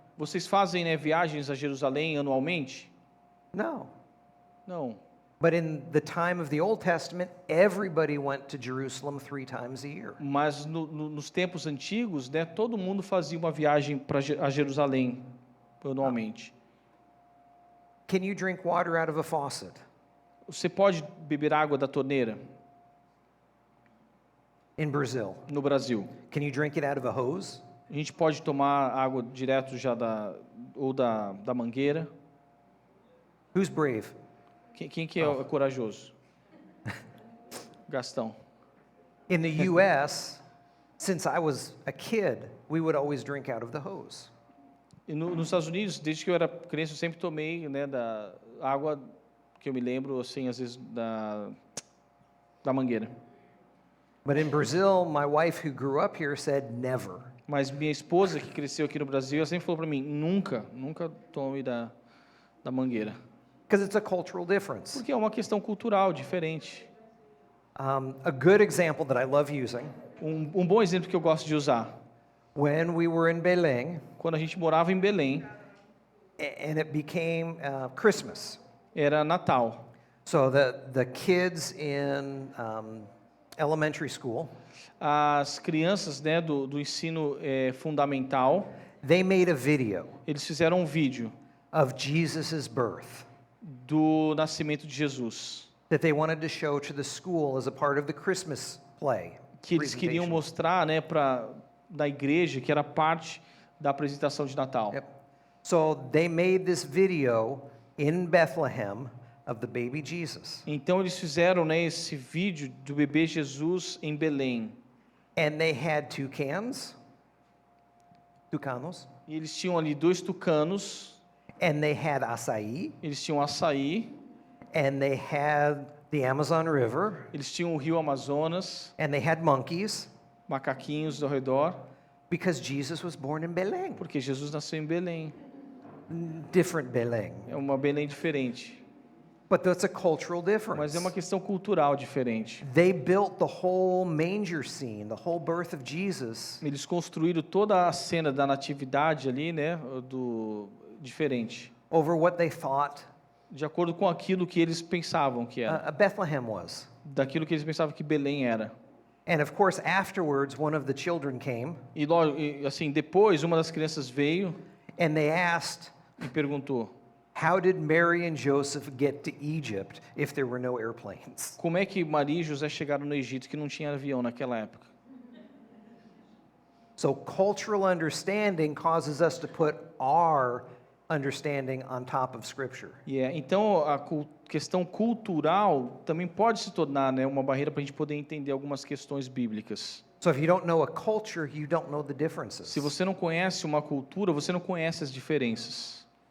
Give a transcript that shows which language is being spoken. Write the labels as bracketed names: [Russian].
[Portuguese] Vocês fazem, né, viagens a Jerusalém anualmente? [English] No. [Portuguese] Não. [English] But in the time of the Old Testament, everybody went to Jerusalem 3 times a year. [Portuguese] Mas nos tempos antigos, né, todo mundo fazia uma viagem a Jerusalém anualmente. [English] Can you drink water out of a faucet? [Portuguese] Você pode beber água da torneira [English] In Brazil? [Portuguese] no Brasil? [English] Can you drink it out of a hose? [Portuguese] A gente pode tomar água direto já da mangueira? [English] Who's brave? [Portuguese] Quem que é corajoso? Gastão. [English] In the U.S., since I was a kid, we would always drink out of the hose. [Portuguese] E nos Estados Unidos, desde que eu era criança, eu sempre tomei, né, da água que eu me lembro, assim, às vezes da mangueira. [English] But in Brazil, my wife who grew up here said never. [Portuguese] Mas minha esposa, que cresceu aqui no Brasil, ela sempre falou para mim, nunca tome da mangueira. [English] Because it's a cultural difference. [Portuguese] Porque é uma questão cultural diferente. [English] A good example that I love using, [Portuguese] Um bom exemplo que eu gosto de usar, [English] when we were in Belém, [Portuguese] quando a gente morava em Belém, [English] and it became Christmas. [Portuguese] era Natal. [English] So the kids in elementary school, [Portuguese] As crianças, né, do ensino fundamental, [English] they made a video [Portuguese] eles fizeram um vídeo [English] of Jesus' birth [Portuguese] do nascimento de Jesus, [English] that they wanted to show to the school as a part of the Christmas play. [Portuguese] que eles queriam [English] presentation. [Portuguese] mostrar, né, da igreja, que era parte da apresentação de Natal. [English] Yep. So they made this video in Bethlehem of the baby Jesus. [Portuguese] Então eles fizeram, né, esse vídeo do bebê Jesus em Belém. [English] And they had tucanos, [Portuguese] E eles tinham ali 2 tucanos, [English] and they had açaí, [Portuguese] eles tinham açaí, [English] and they had the Amazon River, [Portuguese] eles tinham o rio Amazonas, [English] and they had monkeys, [Portuguese] macaquinhos ao redor, [English] because Jesus was born in Belém. [Portuguese] porque Jesus nasceu em Belém. [English] Different Belém. [Portuguese] É uma Belém diferente, [English] But that's a cultural [Portuguese] mas [English] difference. [Portuguese] é uma questão cultural diferente. [English] They built the whole manger scene, the whole birth of Jesus, [Portuguese] Eles construíram toda a cena da natividade ali, né, diferente, [English] over what they thought [Portuguese] de acordo com aquilo que eles pensavam que era, [English] Bethlehem was. [Portuguese] daquilo que eles pensavam que Belém era. [English] And of course, afterwards, one of the children came [Portuguese] E assim, depois uma das crianças veio [English] and they asked, [Portuguese] e perguntou: [English] how did Mary and Joseph get to Egypt if there were no airplanes? [Portuguese] como é que Maria e José chegaram no Egito que não tinha avião naquela época? [English] So cultural understanding causes us to put our understanding on top of Scripture. [Portuguese] Então a questão cultural também pode se tornar, né, uma barreira para a gente poder entender algumas questões bíblicas. [English] So if you don't know a culture, you don't know the differences. [Portuguese] Se você não conhece uma cultura, você não conhece as diferenças.